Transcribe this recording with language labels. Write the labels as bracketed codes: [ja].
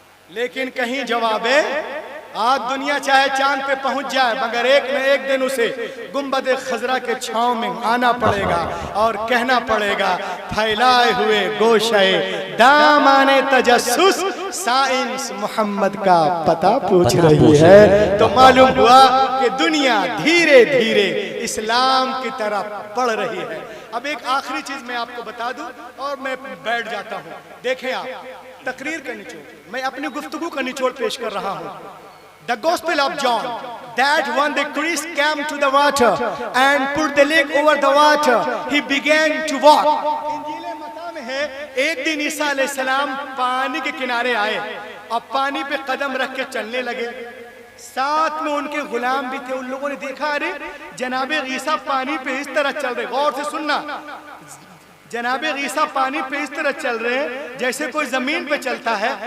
[hi] लेकिन कहीं जवाबे, आज दुनिया चाहे चांद पे पहुंच जाए, मगर एक न एक दिन उसे गुंबद खजरा के छांव में आना पड़ेगा और कहना पड़ेगा, फैलाए हुए गोशे दामाने तजस्सुस साइंस मोहम्मद का पता पूछ रही है। तो मालूम हुआ कि दुनिया धीरे धीरे इस्लाम की तरफ बढ़ रही है। अब एक आखिरी चीज मैं आपको बता दूं और मैं बैठ जाता हूं। देखें आप, तकरीर का निचोड़, मैं अपनी गुफ्तगू का निचोड़ पेश कर रहा हूं। [en] The Gospel of John, that when the Christ came to the water and put the leg over the water, he began to walk. [hi] इंजील मत्ता में है, एक दिन ईसा अलैहिस्सलाम पानी के किनारे आए और पानी पे कदम रख के चलने लगे। साथ में उनके गुलाम भी थे। उन लोगों ने देखा, अरे जनाबे ईसा पानी पे इस तरह चल रहे। गौर से सुनना, जनाबे ईसा पानी पे इस तरह चल रहे हैं जैसे कोई जमीन पे चलता है।